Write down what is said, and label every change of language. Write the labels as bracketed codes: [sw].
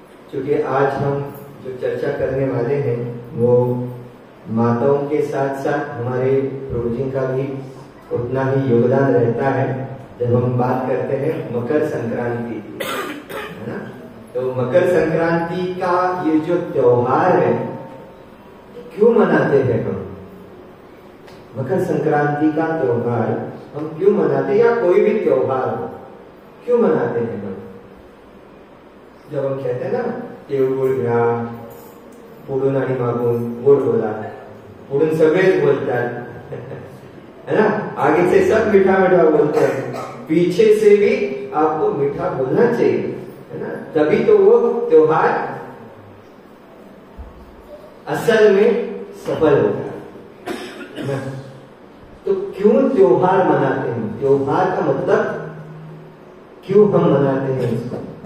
[hi] क्योंकि आज हम जो चर्चा करने वाले हैं वो माताओं के साथ साथ हमारे प्रभु जी का भी उतना ही योगदान रहता है जब हम बात करते हैं मकर संक्रांति की, है ना। तो मकर संक्रांति का ये जो त्योहार है क्यों मनाते हैं हम? मकर संक्रांति का त्योहार हम क्यों मनाते हैं, या कोई भी त्योहार क्यों मनाते हैं हम? जब हम कहते हैं ना [mr] तिळगुळ घ्या, पुडून आणि मागून गोड बोला, पुडून सगळेच बोलतात, [hi] है ना। आगे से सब मीठा मीठा बोलते हैं, पीछे से भी आपको मीठा बोलना चाहिए, है ना। तभी तो वो त्योहार असल में सफल होता है। तो क्यों त्योहार मनाते हैं? त्योहार का मतलब क्यों हम मनाते हैं इसको?